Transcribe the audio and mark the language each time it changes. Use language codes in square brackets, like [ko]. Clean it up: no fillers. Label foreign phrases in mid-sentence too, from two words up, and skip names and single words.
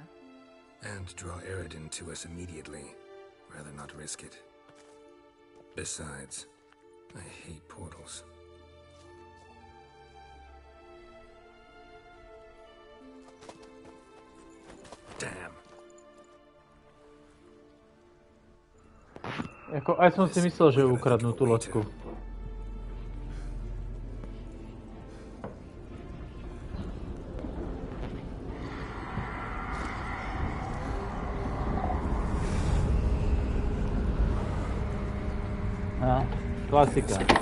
[en] And draw Eredin to us immediately. Rather not risk it. Besides, I hate portals. Damn. [sk] Aj som si myslel, že ukradnú tú loďku. Klasika.